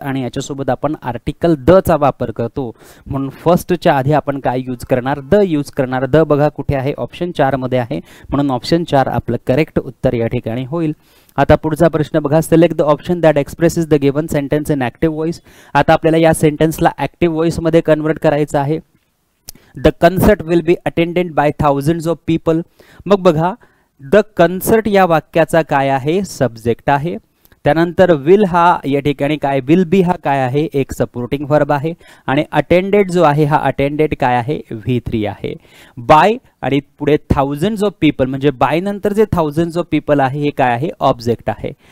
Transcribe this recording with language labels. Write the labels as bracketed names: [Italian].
[Marathi] आणि याच्यासोबत आपण आर्टिकल द चा वापर करतो. म्हणून फर्स्टच्या आधी आपण काय यूज करणार, द यूज करणार. द बघा कुठे आहे, ऑप्शन 4 मध्ये आहे. म्हणून ऑप्शन 4 आपलं करेक्ट उत्तर या ठिकाणी होईल. आता पुढचा प्रश्न बघा, [English] Select the option that expresses the given sentence in active voice. [Marathi] आता आपल्याला या सेंटेन्सला ॲक्टिव्ह व्हॉइस मध्ये कन्वर्ट करायचं आहे. [English] The concert will be attended by thousands of people. [Marathi] मग बघा, द कन्सर्ट या वाक्याचा काय आहे, सब्जेक्ट आहे. त्यानंतर विल हा या ठिकाणी काय, विल बी हा काय आहे, एक सपोर्टिंग वर्ब आहे. आणि अटेंडेड जो आहे हा अटेंडेड काय आहे, V3 आहे. बाय आणि पुढे थाउजंड्स ऑफ पीपल म्हणजे बाय नंतर जे थाउजंड्स ऑफ पीपल आहे हे काय आहे, ऑब्जेक्ट आहे.